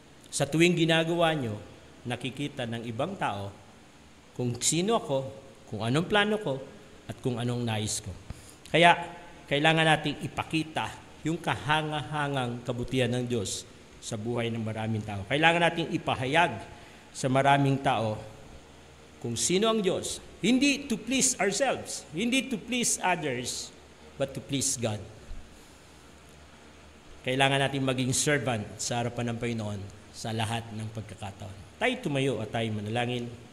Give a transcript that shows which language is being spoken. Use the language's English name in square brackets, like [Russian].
[Filipino] Sa tuwing ginagawa niyo, nakikita ng ibang tao kung sino ako, kung anong plano ko, at kung anong nais ko. Kaya, kailangan nating ipakita yung kahanga-hangang kabutihan ng Diyos sa buhay ng maraming tao. Kailangan nating ipahayag sa maraming tao kung sino ang Diyos. [English] Hindi to please ourselves, hindi to please others, but to please God. [Filipino] Kailangan natin maging servant sa harapan ng Panginoon sa lahat ng pagkakataon. Tayo tumayo at tayo manalangin.